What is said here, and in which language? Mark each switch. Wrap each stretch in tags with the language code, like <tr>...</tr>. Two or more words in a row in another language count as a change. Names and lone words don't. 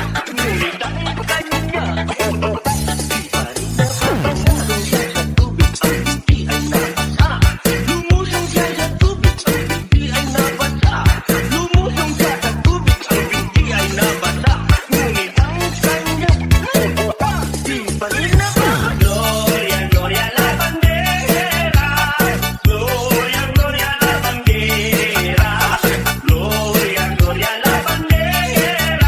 <tl>Ngunit ang kanya di pa rin nabasa. Lumusong siya sa tubig. Ang hindi ay nabasa. Lumusong siya sa tubig. Ang hindi ay nabasa. Lumusong siya sa tubig. Ang hindi ay nabasa. Ngunit ang kanya di pa rin nabasa.</tl> <es>Gloria, gloria la bandera. Gloria, gloria la bandera. Gloria, gloria la bandera.</es>